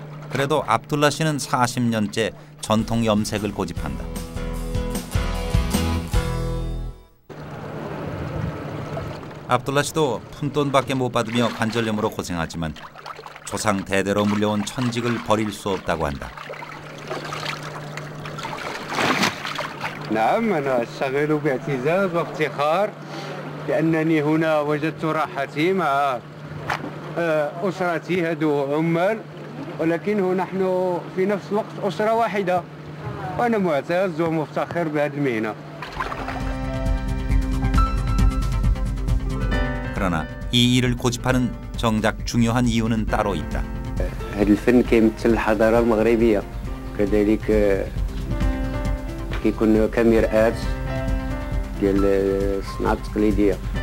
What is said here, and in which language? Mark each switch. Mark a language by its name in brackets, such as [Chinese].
[Korean] 그래도 압둘라 씨는 40년째 전통 염색을 고집한다. 압둘라 씨도 푼돈밖에 못 받으며 관절염으로 고생하지만 조상 대대로 물려온 천직을 버릴 수 없다고 한다. [Arabic] نعم أنا أشتغل باعتزاز وافتخار لأنني هنا وجدت راحتي مع أسرتي هدو عمال ولكنه نحن في نفس الوقت أسرة واحدة وأنا معتز ومفتخر بهذه المهنة. [Korean] 그러나 이 일을 고집하는 정작 중요한 이유는 따로 있다. [Arabic] هذا الفن كيمثل الحضارة المغربية كذلك كيكون كمرآة ديال الصناعة التقليدية.